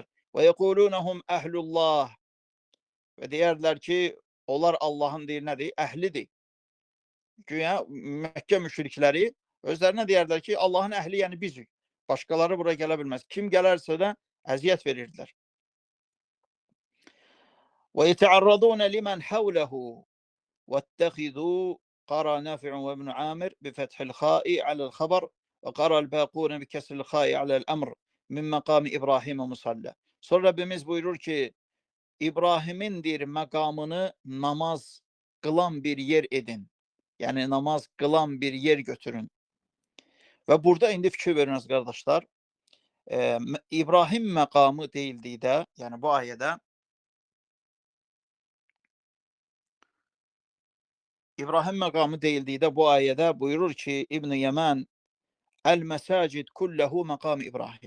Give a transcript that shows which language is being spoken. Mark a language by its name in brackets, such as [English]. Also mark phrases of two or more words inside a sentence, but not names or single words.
[Arabic] ويقولون هم أهل الله. [Azerbaijani] Və deyərdilər ki, onlar Allahın deyir, nədir? Əhlidir. Güya Məkkə müşrikləri özlərinə deyərdilər ki, Allahın əhli, yəni bizik. Başqaları bura gələ bilməz. Kim gələrsə də əziyyət verirdilər. [Arabic] ويتعرضون لمن حوله واتخذوا قرأ نافع وابن عامر بفتح الخاء على الخبر وقرأ الباقون بكسر الخاء على الأمر من مقام إبراهيم مصلى. [Azerbaijani] Sonra Rabbimiz buyurur ki, İbrahim'in deyir məqamını namaz qılan bir yer edin. Yəni namaz qılan bir yer götürün. Və burada indi fikir veriniz qardaşlar. İbrahim məqamı deyildikdə, yəni bu ayədə İbrahim məqamı deyildikdə bu ayədə buyurur ki, İbn-i Yəmən [Arabic] المساجد كله مقام إبراهيم.